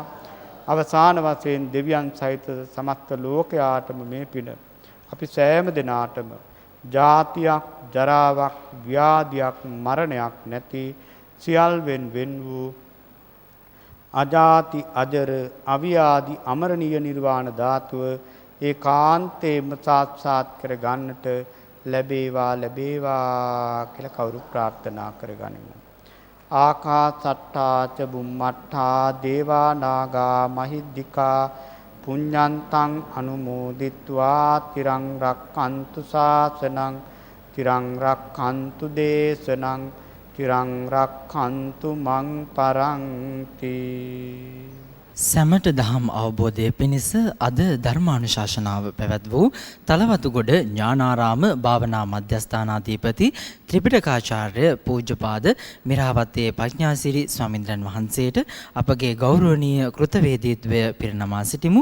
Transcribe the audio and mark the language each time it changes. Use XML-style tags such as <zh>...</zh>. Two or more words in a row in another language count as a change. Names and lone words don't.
<si>අවසාන වශයෙන් දෙවියන් සහිත සමස්ත ලෝකයාටම මේ පින අපි සෑම දිනාටම ජාතියක් ජරාවක් ව්‍යාධියක් මරණයක් නැති සියල්වෙන් වෙන් වූ අජාති අජර අවියාදි අමරණීය නිර්වාණ ධාතුව ඒකාන්තයෙන්ම සාක්ෂාත් කර ගන්නට ලැබේවා කියලා කවුරු ප්‍රාර්ථනා කරගනිමු.</si> <pi>ආකාසට්ටා ච බුම්මට්ටා දේවා නාග මහිද්దికා පුඤ්ඤන්තං අනුමෝදිත්වා තිරං රක්ඛන්තු ශාසනං තිරං රක්ඛන්තු දේශනං තිරං රක්ඛන්තු මං පරන්ති.</pi> <si>සැමට දහම් අවබෝධය පිණිස අද ධර්මානුශාසනාව පැවැත් වූ තලවතුගොඩ ඥානාරාම භාවනා මධ්‍යස්ථානාධිපති ත්‍රිපිටකාචාර්ය පූජ්‍යපාද මිරාවත්තේ ප්‍රඥාසිරි ස්වාමින්ද්‍රයන් වහන්සේට අපගේ ගෞරවනීය කෘතවේදීත්වය පිරිනමා සිටිමු.</si>